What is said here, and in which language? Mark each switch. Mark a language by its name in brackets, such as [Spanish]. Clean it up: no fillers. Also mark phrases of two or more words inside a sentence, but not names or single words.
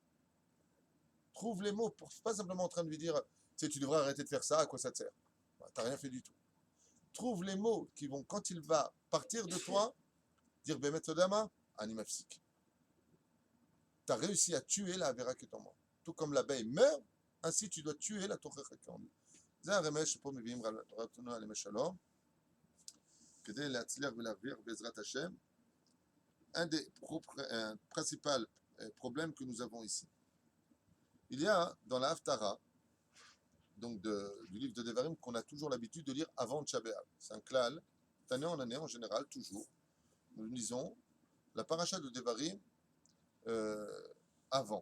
[French] Trouve les mots, pour pas simplement en train de lui dire, tu sais, tu devrais arrêter de faire ça, à quoi ça te sert? Tu n'as rien fait du tout. Trouve les mots qui vont, quand il va partir de toi, dire Bémet Sodama, animafsik. Tu as réussi à tuer la avéra qui est en moi. Tout comme l'abeille meurt, ainsi tu dois tuer la tochecha qui est en lui. [Hebrew] זה הרמז שפה מביאים רבותינו עליהם השלום, כדי להצליח ולהרוויח בעזרת השם. [French] Un des principaux problèmes que nous avons ici. Il y a dans la Haftara donc du livre de Devarim qu'on a toujours l'habitude de lire avant Tisha B'Av. C'est un klal, d'année en année en général, toujours. Nous lisons la paracha de Devarim avant.